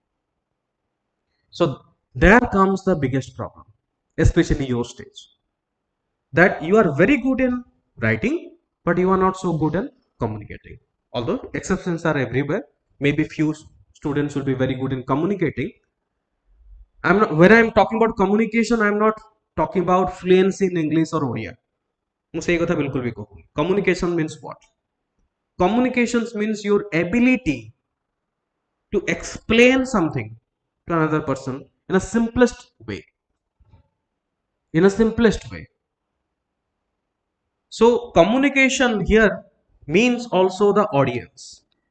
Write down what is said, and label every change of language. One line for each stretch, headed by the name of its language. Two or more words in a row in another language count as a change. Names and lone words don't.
English: So there comes the biggest problem, especially your stage, that you are very good in writing, but you are not so good in communicating. Although exceptions are everywhere, maybe few students will be very good in communicating. I'm not, when I'm talking about communication, I'm not talking about fluency in English or Odia.
Odia: ମୁଁ ସେଇ କଥା ବିଲକୁଲ ବି କହୁନି.
English: Communication means what? Communications means your ability to explain something to another person in a simplest way. In a simplest way. So communication here means also the audience.